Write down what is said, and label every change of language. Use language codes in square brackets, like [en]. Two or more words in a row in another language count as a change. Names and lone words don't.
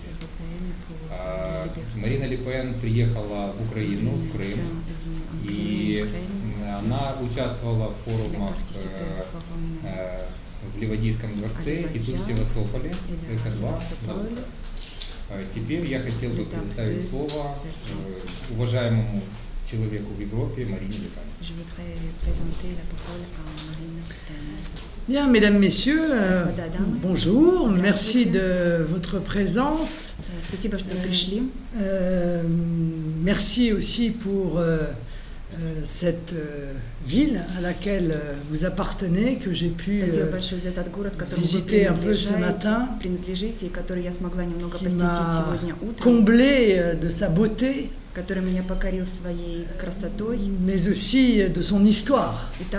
[ru] Марина Ле Пен приехала в Украину, в Крым, и она участвовала в форумах в Ливадийском дворце и тут в Севастополе, ЭК-2. Теперь я хотел бы предоставить слово уважаемому человеку в Европе Марине Ле Пен. [fr] Bien, mesdames, messieurs, bonjour, merci de votre présence. Merci aussi pour cette ville à laquelle vous appartenez, que j'ai pu visiter un peu ce matin, qui m'a comblé de sa beauté, mais aussi de son histoire.